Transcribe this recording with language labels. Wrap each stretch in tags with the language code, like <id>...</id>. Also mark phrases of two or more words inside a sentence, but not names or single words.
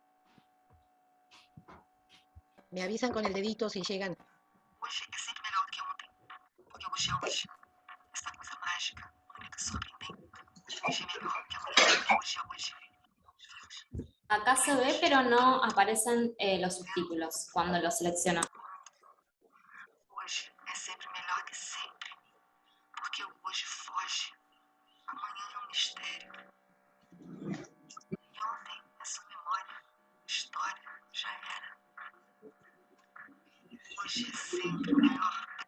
<es>Me avisan con el dedito si llegan.</es> <pt>Hoje é sempre melhor do que ontem, porque hoje é hoje. Essa coisa mágica, única, surpreendente. Hoje é melhor que amanhã, porque hoje é hoje.</pt> <es>Acá se ve, pero no aparecen los subtítulos cuando lo selecciono.</es> <pt>Hoje é sempre melhor que sempre, porque o hoje foge, amanhã é um mistério. E ontem é só memória, história, já era. Hoje é sempre melhor.</pt>